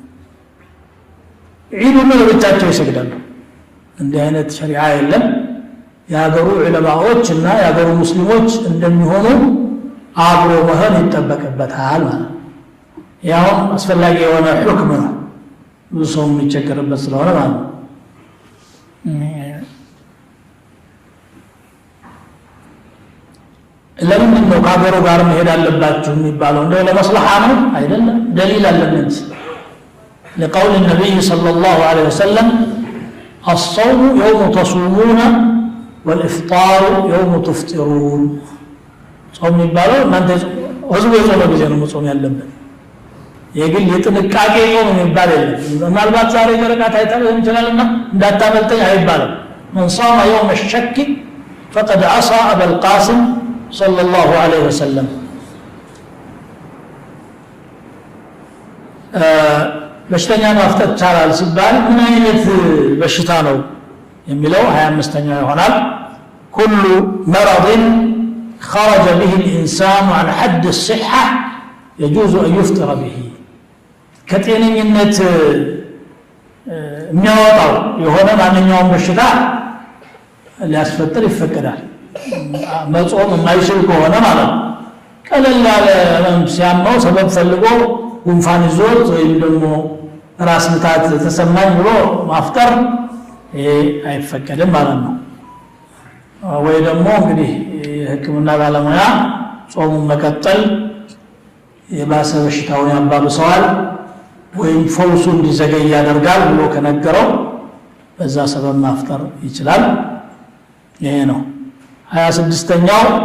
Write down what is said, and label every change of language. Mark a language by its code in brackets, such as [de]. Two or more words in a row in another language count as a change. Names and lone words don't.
[am] ዒዱን ለብቻቸው ይሰግዳሉ። እንዲህ አይነት ሸሪዓ የለም። የሀገሩ ዑለማዎች እና የሀገሩ ሙስሊሞች እንደሚሆኑ አብሮ መሆን ይጠበቅበታል ማለት ነው። ያው አስፈላጊ የሆነ ሁክም ነው፣ ብዙ ሰው የሚቸገርበት ስለሆነ ማለት ነው። ለምንድን ነው ከሀገሩ ጋር መሄድ አለባችሁ የሚባለው? እንደው ለመስለሓ ነው አይደለም። ደሊል አለን እንጂ [ar] لقول النبي صلى الله عليه وسلم الصوم يوم تصومون والإفطار يوم تفطرون [am] ጾም የሚባለው እናንተ ህዝቡ የጾመ ጊዜ ነው መጾም ያለበት። የግል የጥንቃቄ ጾም የሚባል የለም። ምናልባት ዛሬ ጨረቃ ታይታ ሊሆን ይችላልና እንዳታመልጠኝ አይባልም። [ar] من صام يوم الشك فقد عصى أبا القاسم صلى الله عليه وسلم [am] በሽተኛ ማፍጠር ይቻላል ሲባል ምን አይነት በሽታ ነው የሚለው 25ኛው ይሆናል። [ar] كل مرض خرج به الإنسان عن حد الصحة يجوز أن يفطر به [am] ከጤነኝነት የሚያወጣው የሆነ ማንኛውም በሽታ ሊያስፈጥር ይፈቀዳል። መጾም የማይችል ከሆነ ማለት ነው። ቀለል ያለ ሲያመው ሰበብ ፈልጎ ጉንፋን ይዞት ወይም ደግሞ ራስ ምታት ተሰማኝ ብሎ ማፍጠር ይሄ አይፈቀድም ማለት ነው። ወይ ደግሞ እንግዲህ የሕክምና ባለሙያ ጾሙን መቀጠል የባሰ በሽታውን ያባብሰዋል ወይም ፈውሱ እንዲዘገይ ያደርጋል ብሎ ከነገረው በዛ ሰበብ ማፍጠር ይችላል። ይሄ ነው። 26ኛው